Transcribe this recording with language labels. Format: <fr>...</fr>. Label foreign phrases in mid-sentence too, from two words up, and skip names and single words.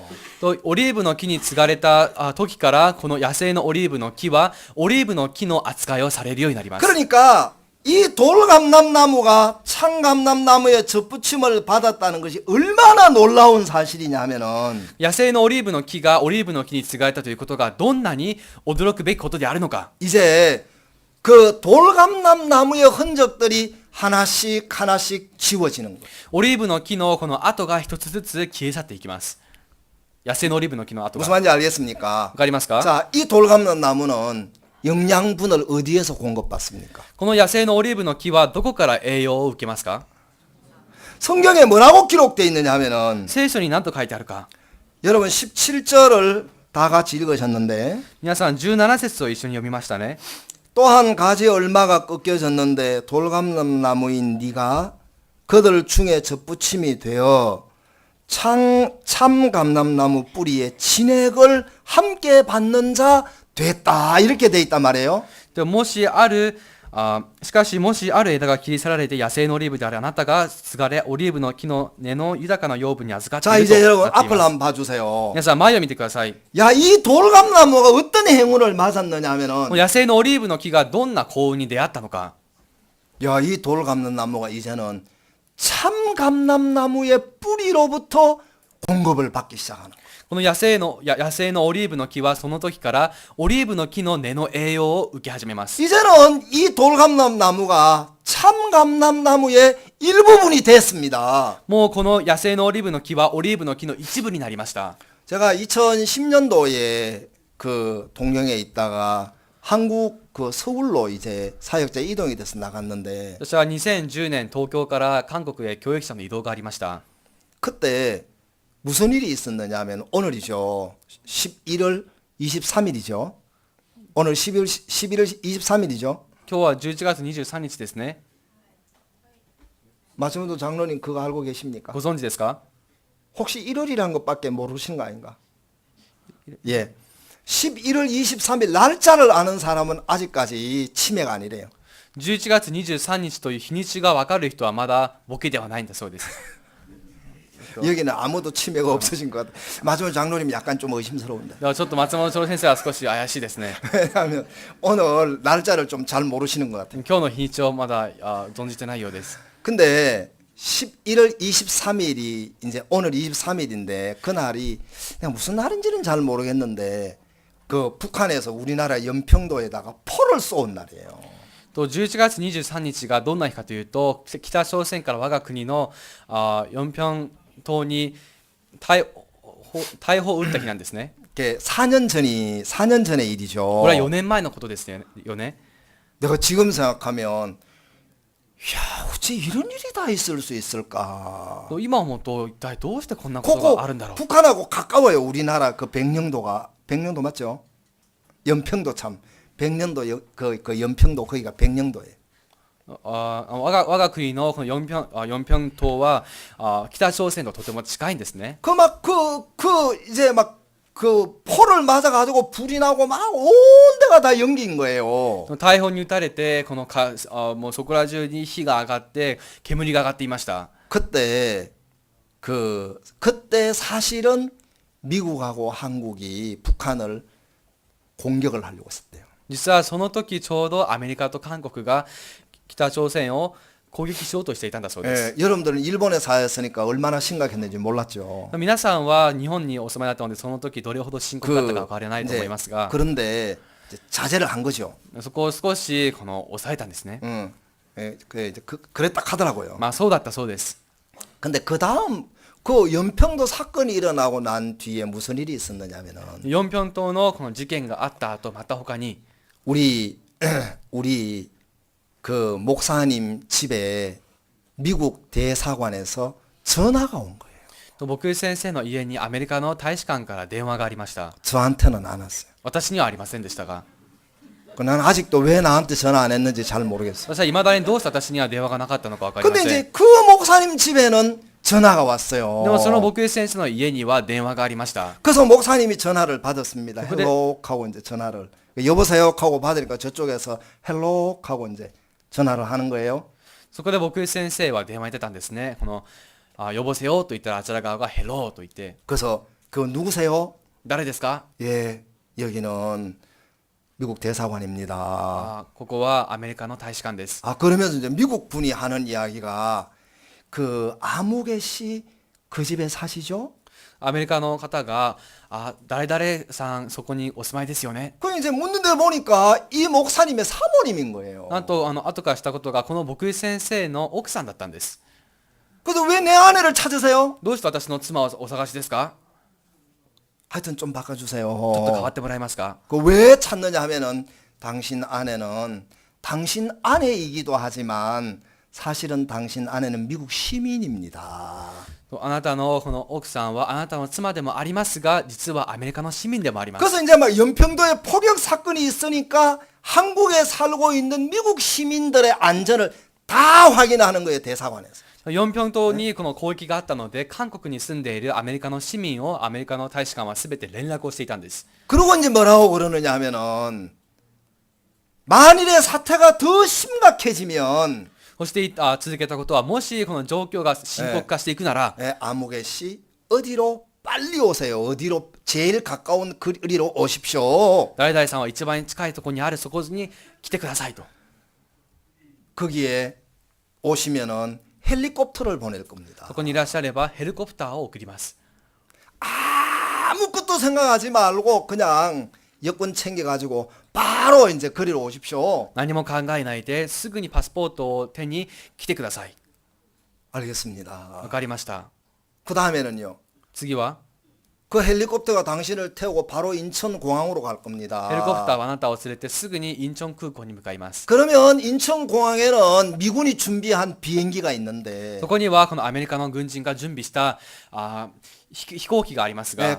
<ja>とオリーブの木に継がれた時からこの野生のオリーブの木はオリーブの木の扱いをされるようになります。</ja> <ko>그러니까 이 돌감람나무가 참감람나무의 접붙임을 받았다는 것이 얼마나 놀라운 사실이냐 하면은</ko> <ja>野生のオリーブの木がオリーブの木に継がれたということがどんなに驚くべきことであるのか。</ja> <ko>이제 그 돌감람나무의 흔적들이 하나씩 하나씩 지워지는 거예요.</ko> <ja>オリーブの木のこの跡が一つずつ消え去っていきます。野生のオリーブの木の跡が。</ja> <ko>무슨 말인지 알겠습니까?</ko> <ja>わかりますか？</ja> <ko>자, 이 돌감람나무는 영양분을 어디에서 공급받습니까?</ko> <ja>この野生のオリーブの木はどこから栄養を受けますか？</ja> <ko>성경에 뭐라고 기록되어 있느냐 하면은</ko> <ja>聖書に何と書いてあるか。</ja> <ko>여러분 17절을 다 같이 읽으셨는데</ko> <ja>皆さん17節を一緒に読みましたね。</ja> <ko>또한 가지 얼마가 꺾여졌는데 돌감람나무인 네가 그들 중에 접붙임이 되어 참감람나무 뿌리에 진액을 함께 받는 자 됐다 이렇게 돼 있단 말이에요.</ko> <ja>でもしあるしかしもしある枝が切り去られて野生のオリーブであるあなたが継がれオリーブの木の根の豊かな養分に預かって</ja> <ko>자</ko> <ja>いると</ja> <ko>이제</ko> <ja>な</ja> <ko>여러분</ko> <ja>ってい</ja> <ko>앞을</ko> <ja>ます。</ja> <ko>한번 봐주세요.</ko> <ja>皆さん前を見てください。</ja> <ko>야, 이 돌감나무가 어떤 행운을 맞았느냐 하면은</ko> <ja>野生のオリーブの木がどんな幸運に出会ったのか。</ja> <ko>야, 이 돌감람나무가 이제는 참감람나무의 뿌리로부터 공급을 받기 시작하는 거예요.</ko> <ja>この野生のオリーブの木はその時からオリーブの木の根の栄養を受け始めます。</ja> <ko>이제는 이 돌감람나무가 참감람나무의 일부분이 됐습니다.</ko> <ja>もうこの野生のオリーブの木はオリーブの木の一部になりました。</ja> <ko>제가 2010년도에 그 동경에 있다가 한국 그 서울로 이제 사역자 이동이 돼서 나갔는데</ko> <ja>私は2010年東京から韓国へ教育者の移動がありました。</ja> <ko>그때 무슨 일이 있었느냐 하면 오늘이죠. 11월 23일이죠. 오늘 11월 23일이죠.</ko> <ja>今日は11月23日ですね。</ja> <ko>마지막으로 장로님 그거 알고 계십니까?</ko> <ja>ご存知ですか？</ja> <ko>혹시 1월이라는 것밖에 모르시는 거 아닌가? 예. 11월 23일 날짜를 아는 사람은 아직까지 치매가 아니래요.</ko> <ja>11 月23日という日にちが分かる人はまだボケではないんだそうです。</ja> <ko>여기는 아무도 치매가 없으신 것 같아요. 마지막 장로님 약간 좀 의심스러운데.</ko> <ja>ではちょっと松本長先生は少し怪しいですね。</ja> <ko>왜냐하면 오늘 날짜를 좀 잘 모르시는 것 같아요.</ko> <ja>今日の日にちをまだ存じてないようです。</ja> <ko>근데 11월 23일이 이제 오늘 23일인데 그날이 그냥 무슨 날인지는 잘 모르겠는데 그 북한에서 우리나라 연평도에다가 포를 쏜 날이에요.</ko> <ja>と11月23日がどんな日かというと北朝鮮から我が国のヨンピョン島に大砲を撃った日なんですね。</ja> <ko>그게 4년 전의 일이죠.</ko> <ja>これは4年前のことですよね。</ja> <ko>내가 지금 생각하면 야, 어째 이런 일이 다 있을 수 있을까?</ko> <ja>と今思うと一体どうしてこんなことがあるんだろう。</ja> <ko>북한하고 가까워요. 우리나라 그 백령도 맞죠? 연평도 참 백령도 그 연평도 거기가 백령도예요.</ko> <ja>我が国のこのヨンピョン島は北朝鮮ととても近いんですね。</ja> <ko>이제 막 그 포를 맞아가지고 불이 나고 막 온 데가 다 연기인 거예요.</ko> <ja>大砲に撃たれてこのもうそこら中に火が上がって煙が上がっていました。</ja> <ko>그때 사실은 미국하고 한국이 북한을 공격을 하려고 했었대요.</ko> <ja>実はその時ちょうどアメリカと韓国が北朝鮮を攻撃しようとしていたんだそうです。</ja> <ko>여러분들은 일본에 사였으니까 얼마나 심각했는지 몰랐죠.</ko> <ja>皆さんは日本にお住まいだったのでその時どれほど深刻だったか分からないと思いますが、</ja> <ko>그런데 이제 자제를 한 거죠.</ko> <ja>そこを少しこの抑えたんですね。</ja> <ko>그랬다 하더라고요.</ko> <ja>まあそうだったそうです。</ja> <ko>근데 그 다음 그 연평도 사건이 일어나고 난 뒤에 무슨 일이 있었느냐면은</ko> <ja>ヨンピョン島のこの事件があった後、また他に</ja> <ko>우리 우리 그 목사님 집에 미국 대사관에서 전화가 온 거예요.</ko> <ja>僕先生の家にアメリカの大使館から電話がありました。</ja> <ko>저한테는 안 왔어요.</ko> <ja>私にはありませんでしたが、</ja> <ko>나는 아직도 왜 나한테 전화 안 했는지 잘 모르겠어요.</ko> <ja>私は未だにどうして私には電話がなかったのか分かりま</ja> <ko>근데</ko> <ja>せん。</ja> <ko>이제 그 목사님 집에는 전화가 왔어요.</ko> <ja>でもその僕先生の家には電話がありました。</ja> <ko>그래서 목사님이 전화를 받았습니다. 근데- 헬로 하고 이제 전화를 여보세요 하고 받으니까 저쪽에서 헬로 하고 이제 전화를 하는 거예요.</ko> <ja>そこで僕先生は電話に出たんですね。この呼ぼせよと言ったらあちら側がヘローと言って、</ja> <ko>그래서 그 누구세요?</ko> <ja>誰ですか？</ja> <ko>예, 여기는 미국 대사관입니다.</ko> <ja>ここはアメリカの大使館です。</ja> <ko>그러면서 이제 미국 분이 하는 이야기가 그 아무개 씨 그 집에 사시죠?</ko> <ja>アメリカの方が誰々さんそこにお住まいですよね。</ja> <ko>그 이제 묻는데 보니까 이 목사님의 사모님인 거예요.</ko> <ja>なんと後からしたことがこの僕先生の奥さんだったんです。</ja> <ko>그래서 왜 내 아내를 찾으세요?</ko> <ja>どうして私の妻をお探しですか？</ja> <ko>하여튼 좀</ko> <ja>ちょっと変</ja> <ko>바꿔주세요.</ko> <ja>わってもらえますか？</ja> <ko>그 왜 찾느냐 하면은 당신 아내는 당신 아내이기도 하지만 사실은 당신 아내는 미국 시민입니다.</ko> <ja>あなたのこの奥さんはあなたの妻でもありますが、実はアメリカの市民でもあります。</ja> <ko>그래서 이제 막 연평도에 포격 사건이 있으니까 한국에 살고 있는 미국 시민들의 안전을 다 확인하는 거예요, 대사관에서.</ko> <ja>ヨンピョン島にこの攻撃があったので、韓国に住んでいるアメリカの市民をアメリカの大使館は全て連絡をしていたんです。</ja> <ko>그리고 이제 뭐라고 그러느냐 하면은 만일에 사태가 더 심각해지면</ko> <ja>そして続けたことは、もしこの状況が深刻化していくなら、</ja> <ko>아무개 씨 어디로 빨리 오세요. 어디로 제일 가까운 거리로 오십시오.</ko> <ja>誰々さんは一番近いところにあるそこに来てくださいと。</ja> <ko>거기에 오시면은 헬리콥터를 보낼 겁니다.</ko> <ja>そこにいらっしゃればヘリコプターを送ります。</ja> <ko>아무것도 생각하지 말고 그냥 여권 챙겨가지고 바로 이제 거리로 오십시오.</ko> <ja>何も考えないですぐにパスポートを手に来てください。</ja> <ko>알겠습니다.</ko> <ja>わかりました。</ja> <ko>그 다음에는요.</ko> <ja>次は</ja> <ko>그 헬리콥터가 당신을 태우고 바로 인천공항으로 갈</ko> <ja>ヘリコプター</ja> <ko>겁니다.</ko> <ja>はあなたを連れてすぐにインチョン空港に向かいます。</ja> <ko>그러면 인천공항에는 미군이 준비한 비행기가 있는데</ko> <ja>そこにはこのアメリカの軍人が準備した飛行機がありますが、</ja>